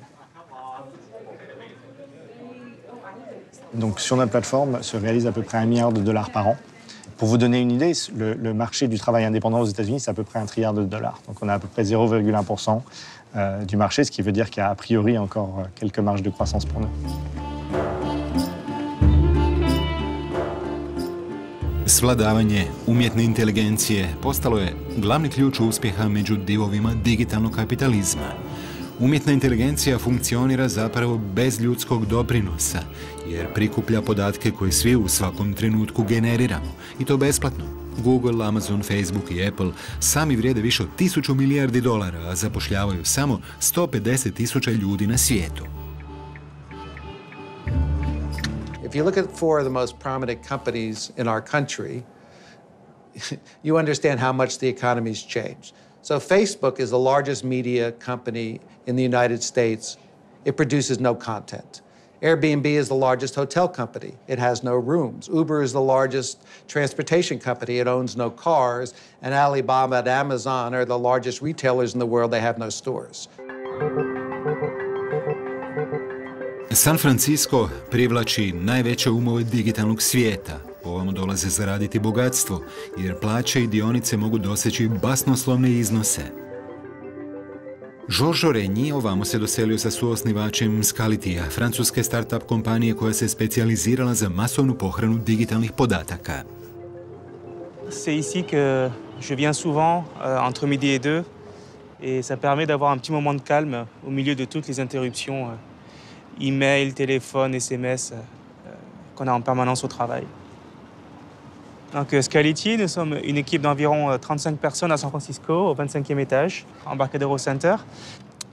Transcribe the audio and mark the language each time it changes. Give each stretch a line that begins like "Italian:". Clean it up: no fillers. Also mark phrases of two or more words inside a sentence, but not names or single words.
French: Donc sur notre plateforme se réalise à peu près $1 milliard par an. Pour vous donner une idée, le marché du travail indépendant aux États-Unis, c'est à peu près $1 trillion. Donc on a à peu près 0,1% du marché, ce qui veut dire qu'il y a a priori encore quelques marges de croissance pour nous.
Croatian: Svladavanje umjetne inteligencije postalo je glavni ključ uspjeha među divovima digitalnog kapitalizma. Umjetna inteligencija funkcionira zapravo bez ljudskog doprinosa, jer prikuplja podatke koje svi u svakom trenutku generiramo, i to besplatno. Google, Amazon, Facebook i Apple sami vrijede više od 1000 milijardi dolara, a zapošljavaju samo 150.000 ljudi na svijetu.
English: If you look at 4 of the most prominent companies in our country, you understand how much the economy's changed. So Facebook is the largest media company in the United States. It produces no content. Airbnb is the largest hotel company. It has no rooms. Uber is the largest transportation company. It owns no cars. And Alibaba and Amazon are the largest retailers in the world. They have no stores.
Croatian: San Francisco privlači najveće umove digitalnog svijeta. Ovamo dolaze zaraditi bogatstvo, jer plaće i dionice mogu doseći basnoslovne iznose. Georges Régnier ovamo se doselio sa suosnivačem Scalitija, francuske start-up kompanije koja se specijalizirala za masovnu pohranu digitalnih podataka.
French: C'est ici que je viens souvent, entre midi et 2, et ça permet d'avoir un petit moment de calme au milieu de toutes les interruptions, email, téléphone, SMS, qu'on a en permanence au travail. Donc, Scality, nous sommes une équipe d'environ 35 personnes à San Francisco, au 25e étage, Embarcadero Center.